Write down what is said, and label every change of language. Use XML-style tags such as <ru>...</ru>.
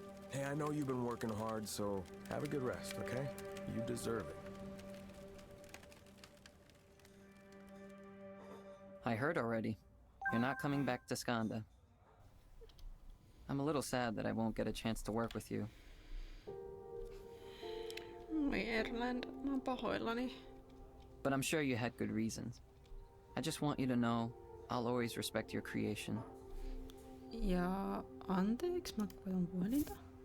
<en>Hey, I know you've been working hard, so have a good rest, okay? You deserve it. I heard already. You're not coming back to Skanda. I'm a little sad that I won't get a chance to work with you.</en> <fi>Oi Erland, mä oon pahoillani.</fi> <en>But I'm sure you had good reasons. I just want you to know I'll always respect your creation.</en> <fi>Ja anteeksi, mä koitan puhelinta.</fi>